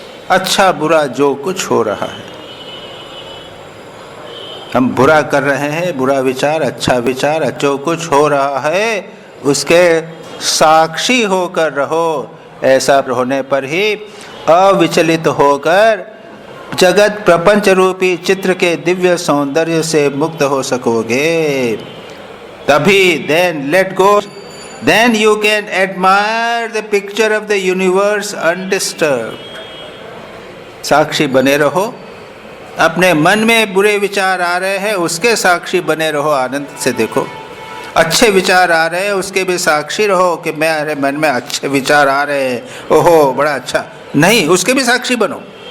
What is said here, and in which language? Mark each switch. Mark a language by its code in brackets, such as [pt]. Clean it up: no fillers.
[hi] अच्छा बुरा जो कुछ हो रहा है, हम बुरा कर रहे हैं, बुरा विचार, अच्छा विचार, जो कुछ हो रहा है उसके साक्षी होकर रहो। ऐसा होने पर ही अविचलित होकर जगत प्रपंच रूपी चित्र के दिव्य सौंदर्य से मुक्त हो सकोगे। तभी [en] then let go, then you can admire the picture of the universe undisturbed. [hi] साक्षी बने रहो, अपने मन में बुरे विचार आ रहे हैं उसके साक्षी बने रहो, आनंद से देखो। अच्छे विचार आ रहे हैं उसके भी साक्षी रहो कि मेरे मन में अच्छे विचार आ रहे हैं, ओहो बड़ा अच्छा, नहीं उसके भी साक्षी बनो।